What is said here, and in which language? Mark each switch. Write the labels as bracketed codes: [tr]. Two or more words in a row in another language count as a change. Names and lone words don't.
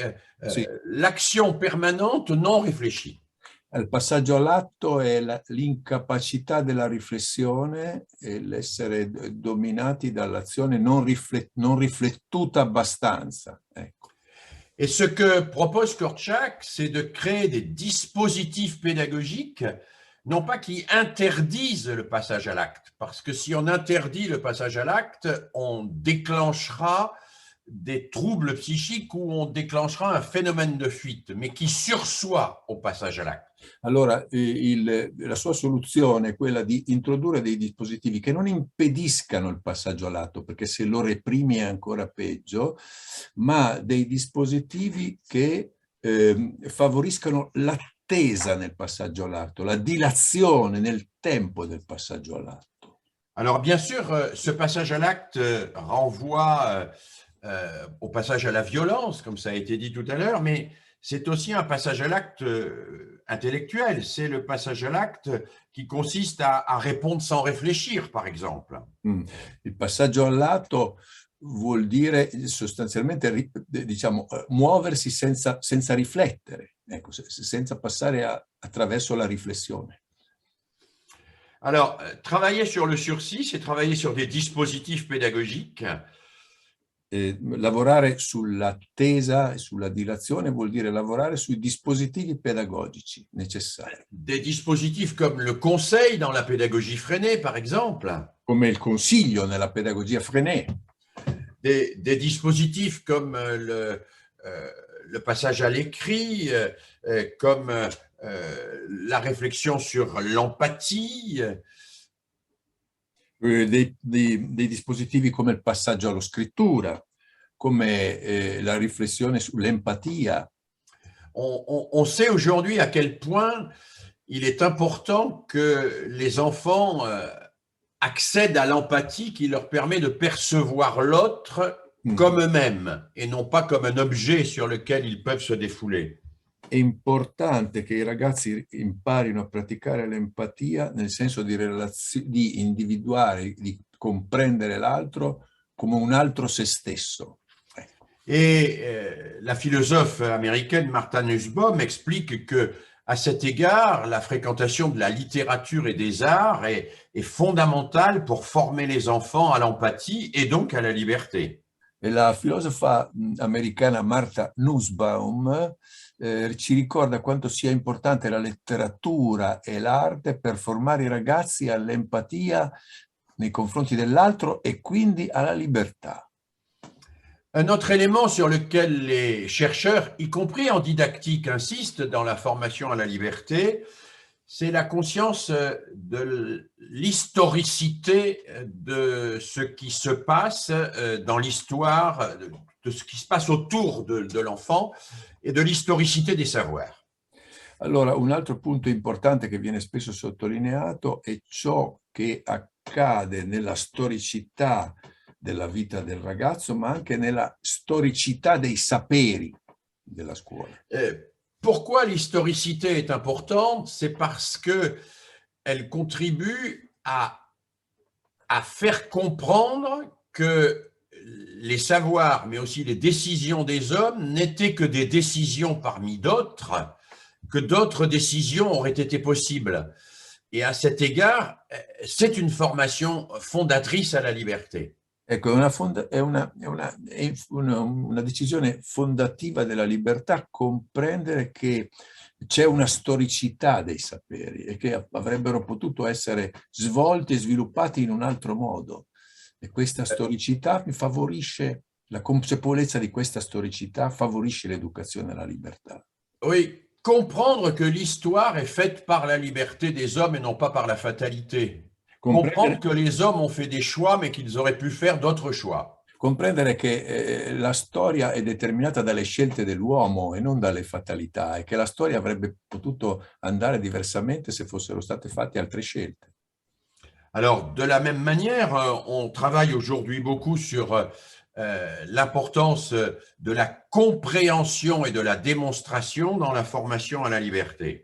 [it] sì. [fr] l'action permanente non réfléchie. [it] Il passaggio all'atto è l'incapacità della riflessione e l'essere dominati dall'azione non riflettuta abbastanza. Ecco. [fr] Et ce que propose Korczak, c'est de créer des dispositifs pédagogiques, non pas qui interdisent le passage à l'acte, parce que si on interdit le passage à l'acte, on déclenchera des troubles psychiques ou on déclenchera un phénomène de fuite, mais qui sursoit au passage à l'acte. [it] Allora, la sua soluzione è quella di introdurre dei dispositivi che non impediscano il passaggio all'atto, perché se lo reprimi è ancora peggio, ma dei dispositivi che favoriscano l'attesa nel passaggio all'atto, la dilazione nel tempo del passaggio all'atto. [fr] Alors, bien sûr, ce passage à l'acte renvoie au passage à la violence, comme ça a été dit tout à l'heure, mais c'est aussi un passage à l'acte intellectuel. C'est le passage à l'acte qui consiste à répondre sans réfléchir, par exemple. [it] Il passaggio all'atto vuol dire sostanzialmente, muoversi senza riflettere, ecco, senza passare attraverso la riflessione. [fr] Alors, travailler sur le sursis, c'est travailler sur des dispositifs pédagogiques. [it] Lavorare sull'attesa e sulla dilazione vuol dire lavorare sui dispositivi pedagogici necessari. [fr] Des dispositifs comme le conseil dans la pédagogie freinée, par exemple. [it] Come il consiglio nella pedagogia Freinet. [fr] Des dispositifs comme le passage à l'écrit, comme la réflexion sur l'empathie. [it] Dei dispositivi come il passaggio alla scrittura, come la riflessione sull'empatia. [fr] On sait aujourd'hui à quel point il est important que les enfants accèdent à l'empathie qui leur permet de percevoir l'autre comme eux-mêmes et non pas comme un objet sur lequel ils peuvent se défouler. [it] È importante che i ragazzi imparino a praticare l'empatia nel senso di individuare, di comprendere l'altro come un altro se stesso. [fr] Et la philosophe américaine Martha Nussbaum explique que, à cet égard, la fréquentation de la littérature et des arts est fondamentale pour former les enfants à l'empathie et donc à la liberté. [it] E la filosofa americana Martha Nussbaum ci ricorda quanto sia importante la letteratura e l'arte per formare i ragazzi all'empatia nei confronti dell'altro e quindi alla libertà. [fr] Un autre élément sur lequel les chercheurs, y compris en didactique, insistent dans la formation à la liberté, c'est la conscience de l'historicité de ce qui se passe dans l'histoire, de ce qui se passe autour de l'enfant et de l'historicité des savoirs. [it] Allora, un altro punto importante che viene spesso sottolineato è ciò che accade nella storicità della vita del ragazzo, ma anche nella storicità dei saperi della scuola. [fr] Pourquoi l'historicité est importante? C'est parce qu'elle contribue à faire comprendre que les savoirs, mais aussi les décisions des hommes, n'étaient que des décisions parmi d'autres, que d'autres décisions auraient été possibles. Et à cet égard, c'est une formation fondatrice à la liberté. [it] Ecco, una decisione fondativa della libertà comprendere che c'è una storicità dei saperi e che avrebbero potuto essere svolti e sviluppati in un altro modo. E questa storicità favorisce, la consapevolezza di questa storicità favorisce l'educazione alla libertà. [fr] Oui, comprendre que l'histoire est faite par la liberté des hommes et non pas par la fatalité. Comprendre que les hommes ont fait des choix, mais qu'ils auraient pu faire d'autres choix. [it] Comprendere che la storia è determinata dalle scelte dell'uomo e non dalle fatalità, e che la storia avrebbe potuto andare diversamente se fossero state fatte altre scelte. [fr] Alors, de la même manière, on travaille aujourd'hui beaucoup sur l'importance de la compréhension et de la démonstration dans la formation à la liberté.